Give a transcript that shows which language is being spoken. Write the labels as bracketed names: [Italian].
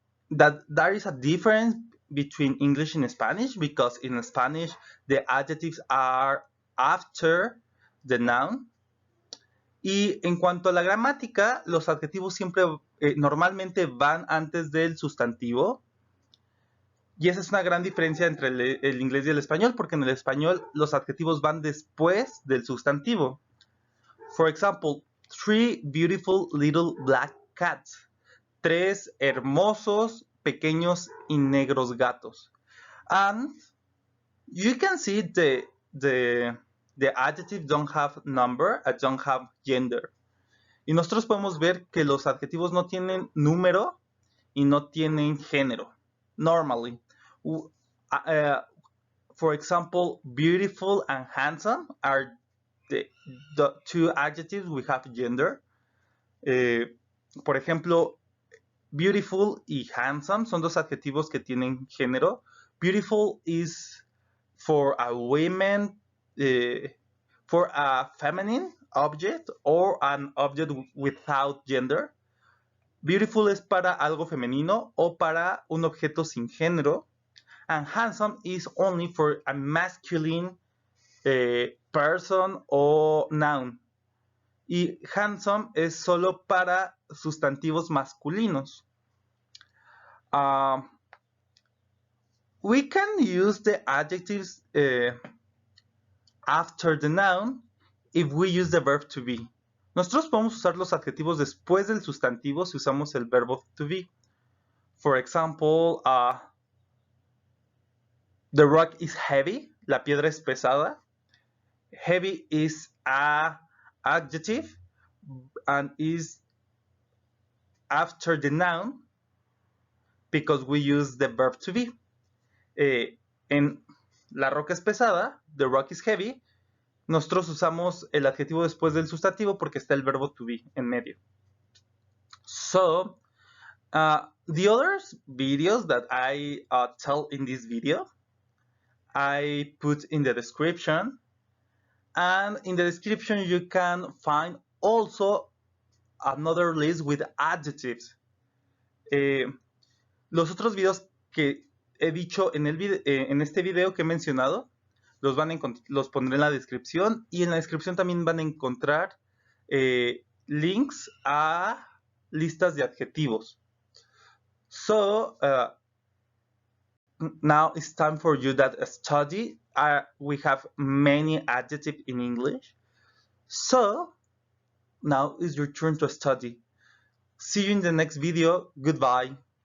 [English] That there is a difference between English and Spanish because in Spanish the adjectives are after the noun. [Spanish] Y en cuanto a la gramática, los adjetivos siempre normalmente van antes del sustantivo. Y esa es una gran diferencia entre el inglés y el español, porque en el español los adjetivos van después del sustantivo. [English] For example, 3 beautiful little black cats. [Spanish] 3 hermosos, pequeños y negros gatos. [English] And you can see the adjectives don't have number, don't have gender. [Spanish] Y nosotros podemos ver que los adjetivos no tienen número y no tienen género. [English] Normally, For example, beautiful and handsome are the two adjectives we have gender. [Spanish] Por ejemplo, beautiful y handsome son dos adjetivos que tienen género. [English] Beautiful is for a woman, for a feminine object or an object without gender. [Spanish] Beautiful es para algo femenino o para un objeto sin género. [English] And handsome is only for a masculine person o noun. [Spanish] Y handsome es solo para sustantivos masculinos. [English] We can use the adjectives after the noun if we use the verb to be. [Spanish] Nosotros podemos usar los adjetivos después del sustantivo si usamos el verbo to be. [English] For example, the rock is heavy. [Spanish] La piedra es pesada. [English] Heavy is a adjective and is after the noun because we use the verb to be. [Spanish] En la roca es pesada, [English] the rock is heavy, [Spanish] nosotros usamos el adjetivo después del sustantivo porque está el verbo to be en medio. [English] So, the other videos that I tell in this video, I put in the description. And in the description, you can find also another list with adjectives. [Spanish] Los otros videos que he dicho en este video que he mencionado, los pondré en la descripción y en la descripción también van a encontrar links a listas de adjetivos. [English] So, now it's time for you that study. We have many adjectives in English. So, now is your turn to study. See you in the next video. Goodbye.